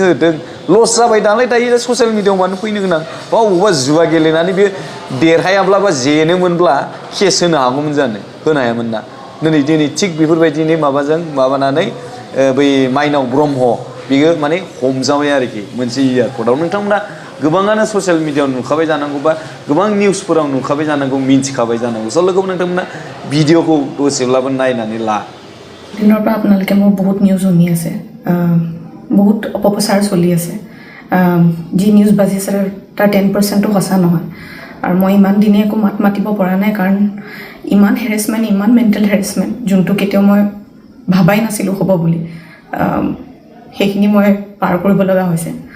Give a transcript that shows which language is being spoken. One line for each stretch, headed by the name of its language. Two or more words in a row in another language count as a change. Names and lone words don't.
Bodo: होदों लस जाबाय नालाय दायो ससियेल मिडियायाव मानो फैनो गोनां बा बबावबा जुवा गेलेनानै बे देरहायाब्ला बा जेनोमोनब्ला केस होनो हागौमोन होनो हायामोन ना दिनै थिग बेफोरबायदिनो माबानानै बै माइनाव ब्रह्म बियो माने हमजाबाय आरोखि मोनसे एयारपर्टआव नोंथांमोना गोबाङानो ससियेल मिडियायाव नुखाबाय जानांगौ बा गोबां निउसफोराव नुखाबाय जानांगौ मिन्थिखाबाय जानांगौ स' लोगोफोर नोंथांमोना भिडिअखौ दसेब्लाबो नायनानै ला
Assamese: দিনৰ পৰা আপোনালোকে মোৰ বহুত নিউজ শুনি আছে বহুত অপপ্ৰচাৰ চলি আছে যি নিউজ বাজিছে তাৰ 10%ও সঁচা নহয় আৰু মই ইমান দিনে একো মাত মাতিব পৰা নাই কাৰণ ইমান হেৰেছমেণ্ট ইমান
English: mental harassment
Assamese: যোনটো কেতিয়াও মই ভাবাই নাছিলোঁ হ'ব বুলি সেইখিনি মই পাৰ কৰিব লগা হৈছে